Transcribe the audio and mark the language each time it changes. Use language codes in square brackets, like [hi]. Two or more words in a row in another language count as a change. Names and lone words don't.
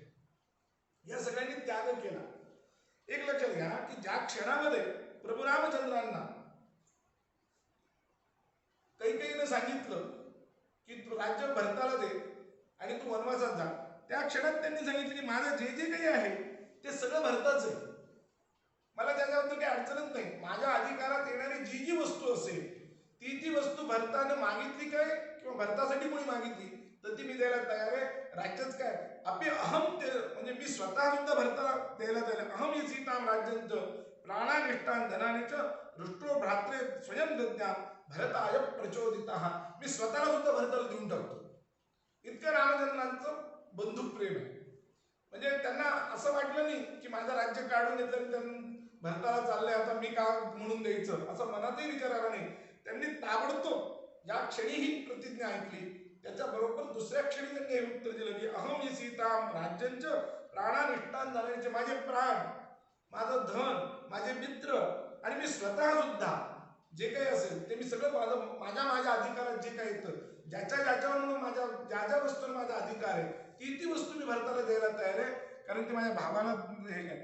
[mr] या सगळ्यांनी त्याग केला. एक लक्षात घ्या की ज्या क्षणामध्ये प्रभू रामचंद्रांना कैकेयीने सांगितलं की तू राज्य भरताला दे आणि तू वनवासात जा, त्या क्षणात त्यांनी सांगितलं की माझं जे जे काही आहे ते सगळं भरताच आहे, मला त्याच्याबद्दल काही अडचणच नाही. माझ्या अधिकारात येणारी जी जी वस्तू असेल ती वस्तू भरताने मागितली काय किंवा भरतासाठी कोणी मागितली तर ती मी द्यायला तयार आहे. राज्यच काय आपली अहम ते म्हणजे मी स्वतः सुद्धा भरताला द्यायला तयार आहे. [sa] अहम सीताम राज्यंच प्राणानिष्ठान धनानिच दृष्टो भ्रात्रे स्वयं दद्या भरताय प्रचोदिता. [mr] मी स्वतःला सुद्धा भरताला देऊन टाकतो. इतकं रामचंद्रांचं बंधुप्रेम आहे. म्हणजे त्यांना असं वाटलं नाही की माझं राज्य काढून येतं त्यांनी भरताला चाललंय आता मी का म्हणून द्यायचं, असं मनातही विचार आला नाही. त्यांनी ताबडतोब ज्या क्षणी ही प्रतिज्ञा ऐकली त्याच्या बरोबर दुसऱ्या क्षणी त्यांनी हे उत्तर दिलं की [sa] अहम ही सीताम राज्यंच प्राणानिष्ठान धनानिच. [mr] माझे प्राण, माझं धन, माझे मित्र आणि मी स्वतः सुद्धा जे काही असेल ते मी सगळं माझ्या अधिकारात जे काही येतं ज्याच्यावर माझ्या ज्या वस्तूवर माझा अधिकार आहे ती वस्तू मी भरताला द्यायला तयार आहे, कारण ते माझ्या भावाला हे आहे.